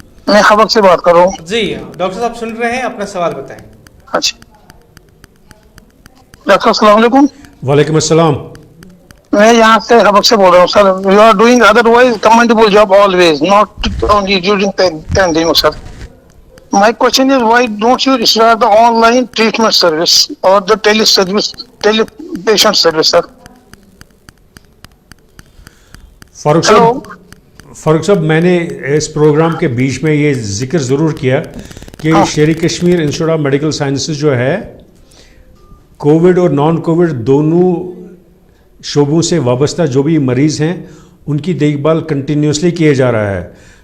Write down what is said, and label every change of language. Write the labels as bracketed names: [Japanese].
[Hindi] मैं खबक से बात कर रहा हूँ। जी डॉक्टर साहब सुन रहे हैं, अपना सवाल बताएं। अच्छा डॉक्टर अस्सलाम वालेकुम। वालेकुम अस्सलाम। मैं यहाँ से खबक से बोल रहा हूँ sir. [English] You are doing otherwise commendable job always, not only during pandemic sir. My question is, why don't you start the online treatment service or the tele-patient service, sir? [Hindi] Farooq साहब, मैंने इस प्रोग्राम के बीच में ये जिक्र ज़रूर किया कि शेर Kashmir institute of medical sciences जो है, कोविड और नॉन कोविड दोनों शोबों से वाबस्ता जो भी मरीज़ हैं उनकी देखभाल कंटिन्यूसली किए जा रहा है।